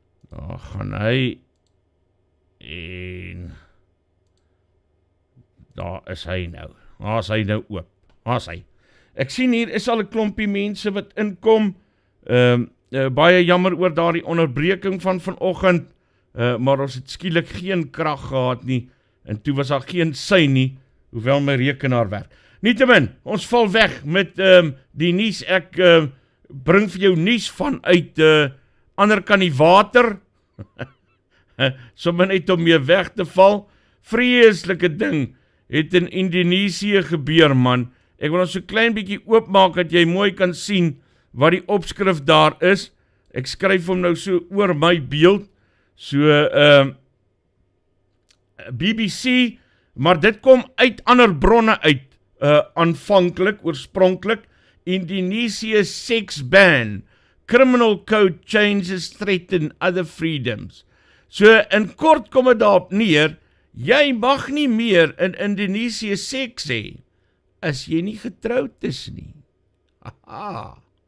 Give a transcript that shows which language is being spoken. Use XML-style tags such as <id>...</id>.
<af>Daar gaan hy en daar is hy nou. Daar is hy nou oop. Daar is hy. Ek sien hier is al 'n klompie mense wat inkom. Baie jammer oor daardie onderbreking van vanoggend, maar ons het skielik geen krag gehad nie, en toe was daar geen sein nie, hoewel my rekenaar werk. Nietemin, ons val weg met die nuus. Ek bring vir jou nuus vanuit ander kan die water, sommer net om mee weg te val. Vreeslike ding het in Indonesië gebeur, man. Ek wil ons so klein bietjie oopmaak dat jy mooi kan sien wat die opskrif daar is. Ek skryf hom nou so oor my beeld. So BBC, maar dit kom uit ander bronne uit. Aanvanklik, oorspronklik. Indonesië</af> <en>sex ban. Criminal code changes threaten other freedoms.</en> <af>So in kort kom dit daarop neer, jy mag nie meer in Indonesië seks hê as jy nie getroud is nie. Haha.</af>